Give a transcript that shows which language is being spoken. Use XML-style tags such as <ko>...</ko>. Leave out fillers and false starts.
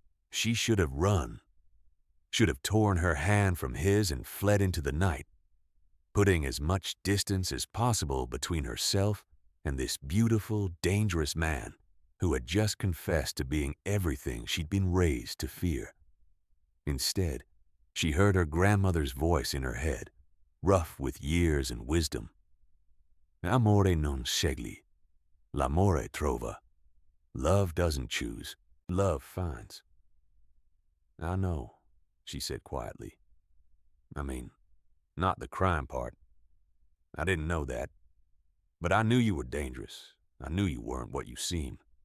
<en>She should have run, should have torn her hand from his and fled into the night, putting as much distance as possible between herself and this beautiful, dangerous man who had just confessed to being everything she'd been raised to fear. Instead, she heard her grandmother's voice in her head, rough with years and wisdom.</en> <it>"Amore non scegli, l'amore trova."</it> <en>Love doesn't choose, love finds. "I know," she said quietly. "I mean, not the crime part. I didn't know that. But I knew you were dangerous. I knew you weren't what you seemed."</en>